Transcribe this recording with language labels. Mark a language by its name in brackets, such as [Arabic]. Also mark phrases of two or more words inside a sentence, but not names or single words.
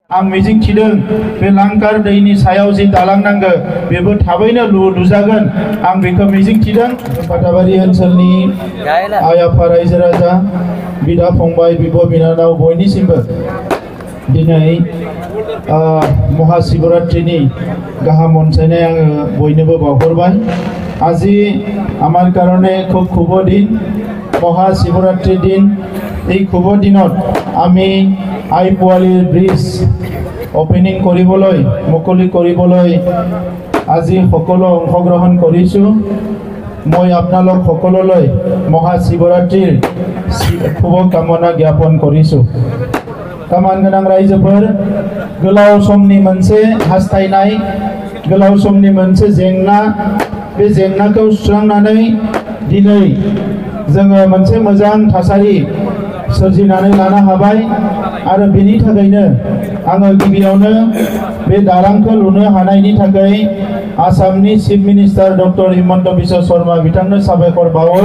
[Bodo] आं मिजिं थिदों बे लांकार दैनि सायाव जि दालां नांगौ बेबो थाबैनो लुजागोन आं बेखौ मिजिं थिदों। बाटाबारि ओनसोलनि आइ आफा रायजो राजा बिदा फंबाय बिब' बिनानाव बयनिसिमबो दिनै महाशिवरात्रिनि गाहाम अनसायनाय आङो बयनोबो बावहरबाय। [Assamese] আজি আমার কারণে খুব শুভ দিন, মহাশিবরাত্রি দিন। এই শুভ দিনত আমি আই পোৱালিৰ ব্ৰিজ ওপেনিং কৰিবলৈ মুকলি কৰিবলৈ আজি সকলো অংশগ্ৰহণ কৰিছোঁ। মই আপোনালোক সকলোলৈ মহাশিবৰাত্ৰিৰ শুভকামনা জ্ঞাপন কৰিছোঁ। [Bodo] কামান गोनां रायजोफोर, गोलाव समनि मोनसे हास्थायनाय, गोलाव समनि मोनसे जेंना, बे जेंनाखौ सुस्रांनानै दिनै जोङो मोनसे मोजां थासारि सोरजिनानै लानो हाबाय। आरो बेनि थाखायनो आङो गिबियावनो बे दालांखौ लुनो हानायनि थाखाय आसामनि [English] chief minister [Bodo] डक्टर हिमन्त बिश्व शर्मा बिथांनो साबायखर बावो।